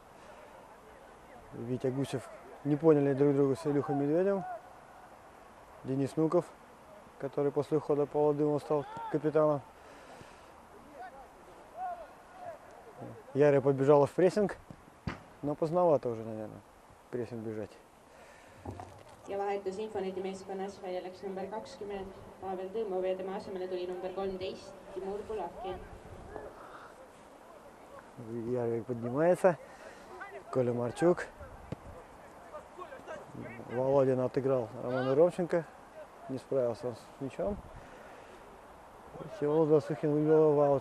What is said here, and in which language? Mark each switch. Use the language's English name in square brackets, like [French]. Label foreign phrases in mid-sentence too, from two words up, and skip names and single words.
[Russian] Витя Гусев не поняли друг друга с Илюхой Медведем. Денис Нуков, который после ухода Павла Дымова стал капитаном. Яря побежала в прессинг, но поздновато уже, наверное, в прессинг бежать. [Estonian] ja vahetus Infoneti meeskonnas välja läks number 20 Pavel Tõmmov ja tema asemele tuli number 13 Timur Kulakин. [Russian] Ярик поднимается. Коля Марчук. Володин отыграл Роману Ромченко. Не справился он с мячом. Всеволод Засухин вывел его в аут.